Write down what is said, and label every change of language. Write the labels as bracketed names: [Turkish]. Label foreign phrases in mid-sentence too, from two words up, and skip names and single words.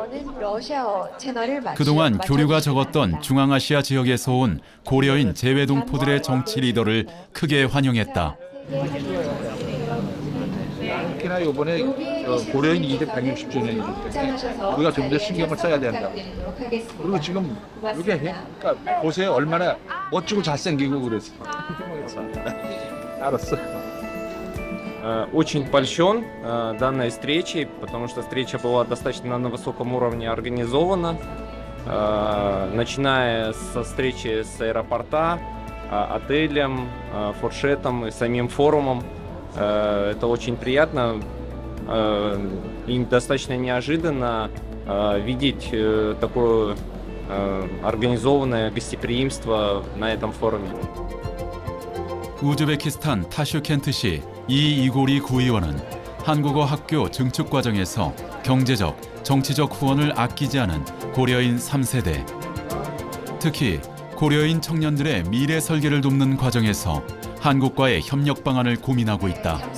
[Korean] 그동안 교류가 적었던 중앙아시아 지역에서 온 고려인 재외동포들의 정치 리더를 크게 환영했다. 특히나 이번에 고려인 260주년이기 때문에 우리가 좀 더 신경을 써야 된다. 그리고 지금 이게 그러니까 보세요 얼마나 멋지고 잘생기고 그랬어. 알았어. [Russian] Очень польщен данной встречей, потому что встреча была достаточно на высоком уровне организована, начиная со встречи с аэропорта, отелем, фуршетом и самим форумом. Это очень приятно и достаточно неожиданно видеть такое организованное гостеприимство на этом форуме. [Korean] 우즈베키스탄 타슈켄트시 이이고리 구의원은 한국어 학교 증축 과정에서 경제적, 정치적 후원을 아끼지 않은 고려인 3세대. 특히 고려인 청년들의 미래 설계를 돕는 과정에서 한국과의 협력 방안을 고민하고 있다.